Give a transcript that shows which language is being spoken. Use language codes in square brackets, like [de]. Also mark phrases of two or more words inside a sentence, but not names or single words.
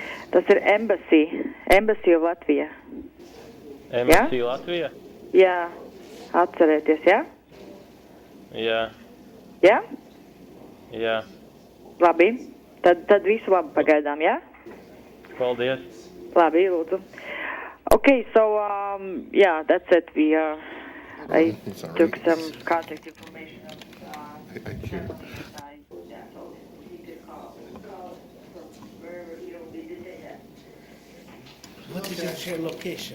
[lv] Tas ir Embassy of Latvija. MSC Latvija? Jā, atcerieties, jā? Jā, Jā? jā. Labi. Tad visu labi pagaidām, jā? Paldies. Labi, lūdzu. [en] Okay, so, yeah, that's it. I took some contact information of I can't. What is your location?